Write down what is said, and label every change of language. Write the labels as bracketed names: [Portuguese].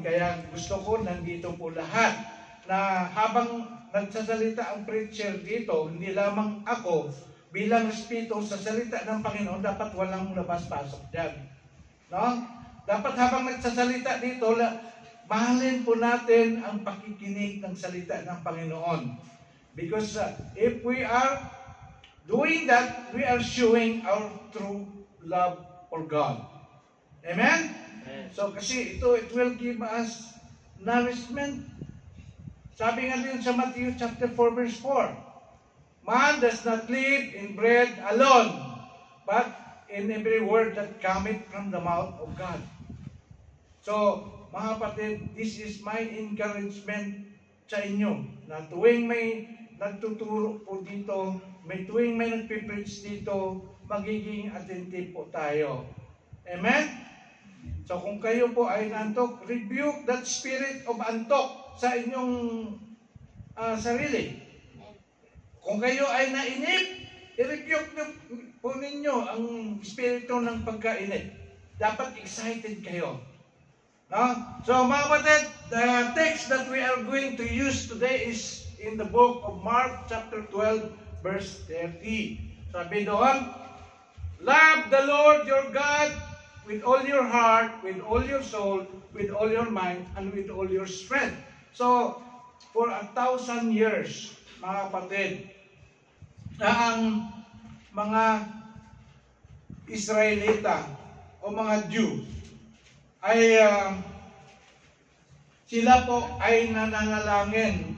[Filipino] Kaya gusto ko nandito po lahat na habang nagsasalita ang preacher dito, hindi lamang ako bilang respeto sa salita ng Panginoon, dapat walang labas-pasok dyan. No? Dapat habang nagsasalita dito, mahalin po natin ang pakikinig ng salita ng Panginoon. [English] Because if we are doing that, we are showing our true love for God. Amen? So kasi it will give us nourishment. [Filipino] Sabi nga din sa [English] Matthew chapter 4 verse 4, man does not live in bread alone, but in every word that cometh from the mouth of God. [Filipino] So, mga kapatid, [English] this is my encouragement [Filipino] sa inyo, na tuwing may nagtuturo po dito, tuwing may nagpipreach dito, magiging attentive po tayo. Amen? So kung kayo po ay nantok, [English] rebuke that spirit of [Filipino] antok sa inyong sarili. Kung kayo ay nainip, i-rebuke po ninyo ang spirito ng pagkainip. Dapat excited kayo. No? [English] So [Filipino] mga kapatid, [English] the text that we are going to use today is in the book of Mark chapter 12 verse 30. [Filipino] Sabi doon, [English] love the Lord your God with all your heart, with all your soul, with all your mind, and with all your strength. So, for 1,000 years, [Filipino] mga kapatid, na ang mga Israelita o mga Jew ay sila po ay nananalangin.